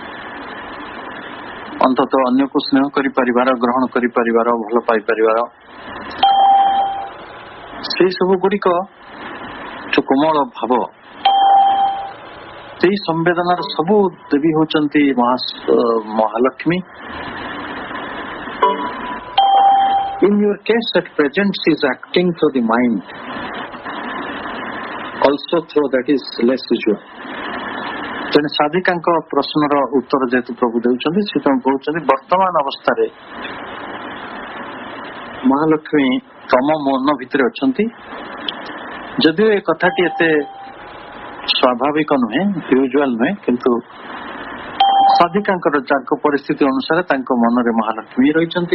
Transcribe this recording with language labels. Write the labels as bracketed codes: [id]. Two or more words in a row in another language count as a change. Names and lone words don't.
[or] ଅନ୍ତତଃ ଅନ୍ୟକୁ ସ୍ନେହ କରିପାରିବାର, ଗ୍ରହଣ କରିପାରିବାର, ଭଲ ପାଇପାରିବାର, ସେଇ ସବୁ ଗୁଡ଼ିକ ଯୋଉ କୋମଳ ଭାବ, ସେଇ ସମ୍ବେଦନାର ସବୁ ଦେବୀ ହେଉଛନ୍ତି ମହାଲକ୍ଷ୍ମୀ। [en] In your case at present she is acting through the mind, also through that is less usual. [or] ତେଣୁ ସାଧିକାଙ୍କ ପ୍ରଶ୍ନର ଉତ୍ତର ଯେହେତୁ ପ୍ରଭୁ ଦେଉଛନ୍ତି, ସେ ତାଙ୍କୁ କହୁଛନ୍ତି ବର୍ତ୍ତମାନ ଅବସ୍ଥାରେ ମହାଲକ୍ଷ୍ମୀ ତମ ମନ ଭିତରେ ଅଛନ୍ତି। ଯଦିଓ ଏ କଥାଟି ଏତେ ସ୍ୱାଭାବିକ ନୁହେଁ, ୟୁଜୁଆଲ ନୁହେଁ, କିନ୍ତୁ ସାଧିକାଙ୍କର ଯାକ ପରିସ୍ଥିତି ଅନୁସାରେ ତାଙ୍କ ମନରେ ମହାଲକ୍ଷ୍ମୀ ରହିଛନ୍ତି।